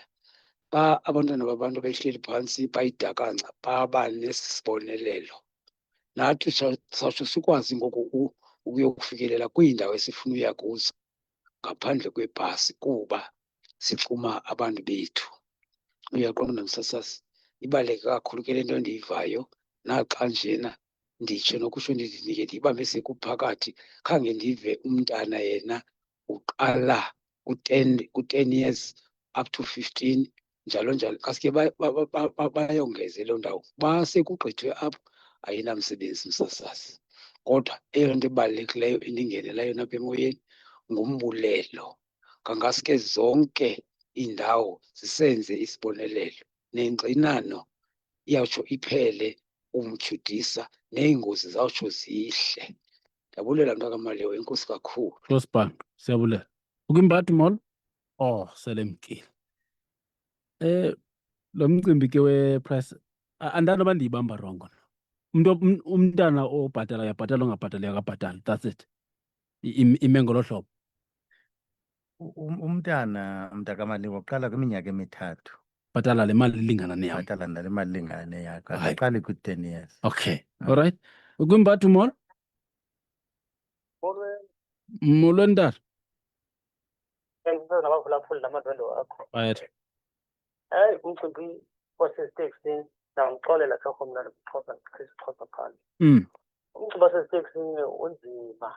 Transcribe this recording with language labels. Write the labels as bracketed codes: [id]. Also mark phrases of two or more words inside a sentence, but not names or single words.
[xh] Xa abantwana babantu behleli phantsi bayidakanca baba nesibonelelo, nathi sawutsho sikwazi ngoku ukuyokufikelela kwiindawo esifuna uya kuzo ngaphandle kwebhasi kuba sixuma abantu bethu. Uyaqonda msasazi, ibaluleke kakhulu ke le nto endiyivayo. Naxa njena nditsho nokutsho ndithi ndike ndiyibambe sekuphakathi, khange ndive umntana yena uqala ku- [en] 10 years up to 15 [xh] njalo njalo. Kaske bayongeze loo ndawo. Basekugqithwe apho, ayinamsebenzi msasazi. Kodwa eyona nto ebalulekileyo endingenela yona apha emoyeni ngumbulelo. Kangaske zonke iindawo zisenze isibonelelo, nengxinano iyawutsho iphele umtyhudisa, neengozi zawutsho zihle. Ndiyabulela mntakamaliwa, enkosi kakhulu. Nkosi bani, siyabulela. Ukwimbathi molo? Sele mkile. Lo mcimbi ke we-price andanoba ndiyibamba rongo. Umntana obhatala uyabhatala, ongabhatali akabhatali. [en] That's it. [xh] Ime ngolo hlobo. Umntana mntakamaliwa uqala kwiminyaka emithathu. Bhatala le mali ilingana neyam. Bhatala nale mali ilingana neyakho. Hayi. Akaqali kwi-10 years. [en] Okay. All right. [xh] Ukwimbathi molo? Molweni tata. Nabaphulaphuli namadwendwe wakho. [en] Right. [xh] Hayi, umcimbi waseziteksini ndawuxolela thoko mna Xhosa phana. Umcimbi waseziteksini unzima.